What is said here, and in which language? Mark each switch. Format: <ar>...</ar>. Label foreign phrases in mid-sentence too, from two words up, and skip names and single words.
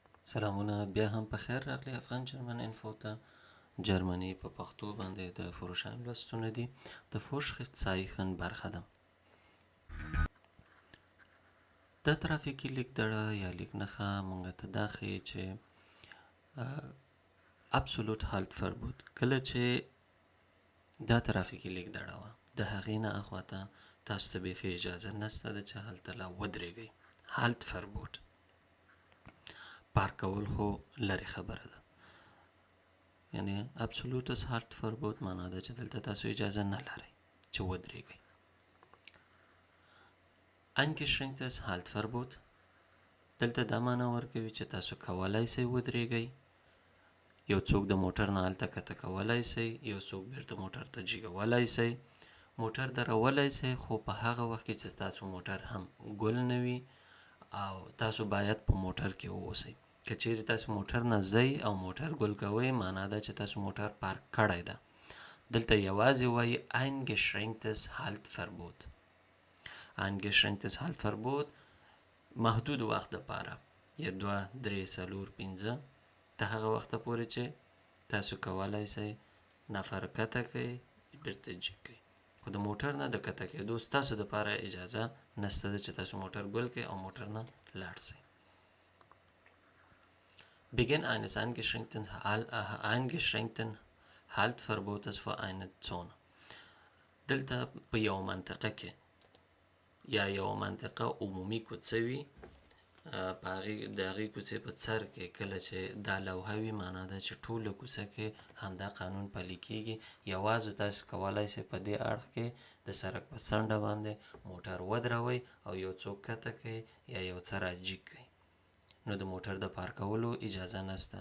<ps>سلامونه بیا هم په خیر راغلی افغان جرمن انفو ته. جرمني په پښتو باندې د فروشان لوستونه دي. د Vorschriftzeichen برخه ده. د ترافیکي لیکدړه یا لیکنخه مونږ ته دا ښیي چې</ps> <de>absolut halt verbot</de> <ps>کله چې دا ترافیکي لیکدړه وه د هغې نه اخواته تاسو ته بیخي اجازه نشته ده چې هلته لا ودرېږئ.</ps> <de>halt verbot</de> <ps>پارک کول خو لرې خبره ده. یعنی</ps> <de>absolutes halt verbot</de> <ps>معنا ده چې دلته تاسو اجازه نه لرئ چې ودرېږئ.</ps> <de>eingeschränktes halt verbot</de> <ps>دلته دا معنا ورکوي چې تاسو کولای سئ ودرېږئ. یو څوک د موټر نه هلته کته کولای سئ، یو څوک بیرته موټر ته جګولای سئ، موټر درولای سئ، خو په هغه وخت کې چې ستاسو موټر هم ګل نه وي او تاسو باید په موټر کې واوسئ. که چیرې تاسو موټر نه ځئ او موټر ګل کوئ معنا ده چې تاسو موټر پارک کړی ده. دلته یوازې وایي</ps> <de>eingeschränktes halt verbot. eingeschränktes halt verbot</de> <ps>محدود وخت دپاره یا 2 3 4 5 د هغه وخته پورې چې تاسو کولای سئ نفر کته کړئ بیرته جګ کړئ، خو د موټر نه د کته کېدو ستاسو دپاره اجازه نشته ده چې تاسو موټر ګل کړئ او موټر نه لاړ سئ.</ps> <de>Beginn eines eingeschränkten Haltverbotes für eine Zone.</de> <ps>دلته په یو منطقه کې یا یو منطقه عمومي کوڅه وي، په د هغې کوڅې په سر کې کله چې دا لوحه وي معنا ده چې ټوله کوڅه کې همدا قانون پلی کېږي. یوازې تاسو کولی سئ په دې اړخ کې د سړک په څنډه باندې موټر ودروئ او یو څوک کته کړئ یا یو څه راجګ کړئ، نو د موټر د پارکولو اجازه نشته.</ps>